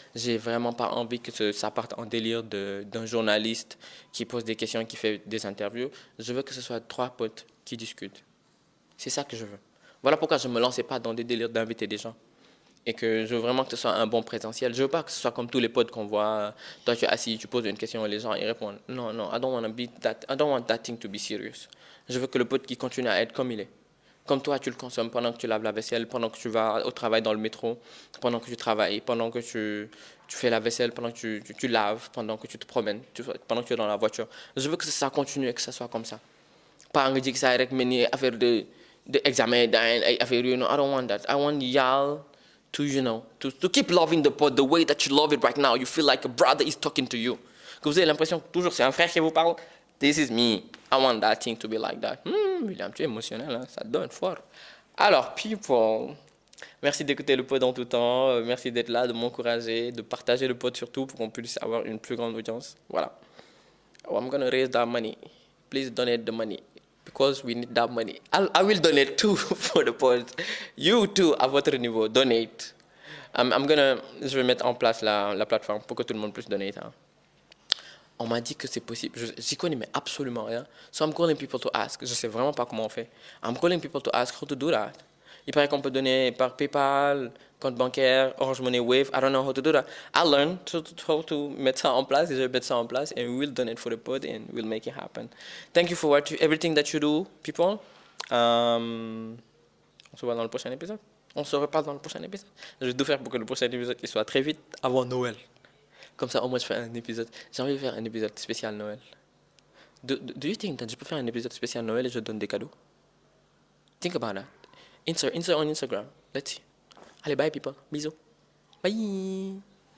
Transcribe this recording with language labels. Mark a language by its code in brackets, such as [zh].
[fr] J'ai vraiment pas envie que ça parte en délire d'un journaliste qui pose des questions, qui fait des interviews. Je veux que ce soit 3 potes qui discutent. C'est ça que je veux. Voilà pourquoi je ne me lançais pas dans des délires d'inviter des gens. Et que je veux vraiment que ce soit un bon présentiel. Je ne veux pas que ce soit comme tous les potes qu'on voit. Toi, tu es assis, tu poses une question et les gens y répondent. [en] Non, I don't want that thing to be serious. [fr] Je veux que le pote qui continue à être comme il est. Comme toi, tu le consommes pendant que tu laves la vaisselle, pendant que tu vas au travail dans le métro, pendant que tu travailles, pendant que tu fais la vaisselle, pendant que tu laves, pendant que tu te promènes, pendant que tu es dans la voiture. Je veux que ça continue et que ça soit comme ça. Pas en disant que ça avec mes affaires d'examen, affaires, [en] I don't want that. I want y'all to keep loving the pod the way that you love it right now. You feel like a brother is talking to you. [fr] Que vous avez l'impression que toujours c'est un frère qui vous parle. [en] This is me. I want that thing to be like that. [fr] William, tu es émotionnel, hein? Ça donne fort. Alors, people, merci d'écouter le pod en tout temps. Merci d'être là, de m'encourager, de partager le pod surtout pour qu'on puisse avoir une plus grande audience. Voilà. [en] Oh, I'm going to raise that money. Please donate the money because we need that money. I will donate too for the pod. You too, [fr] à votre niveau, donate. Je vais mettre en place la plateforme pour que tout le monde puisse donner. Hein. On m'a dit que c'est possible. J'y connais mais absolument rien. [en] So I'm calling people to ask. [fr] Je sais vraiment pas comment on fait. [en] I'm calling people to ask how to do that. [fr] Il paraît qu'on peut donner par PayPal, compte bancaire, Orange Money, Wave. [en] I don't know how to do that. I learned how to [fr] mettre ça en place [en] et je vais mettre ça en place and we'll donate for the pod and we'll make it happen. Thank you for everything that you do, people. [fr] On se voit dans le prochain épisode. On se reparle dans le prochain épisode. Je vais tout faire pour que le prochain épisode il soit très vite avant Noël. Comme ça, au moins, je fais un épisode. J'ai envie de faire un épisode spécial Noël. [en] Do you think that [fr] je peux faire un épisode spécial Noël et je donne des cadeaux? [en] Think about that. Insert on Instagram. Let's see. Allez, bye, people. Bisous. Bye.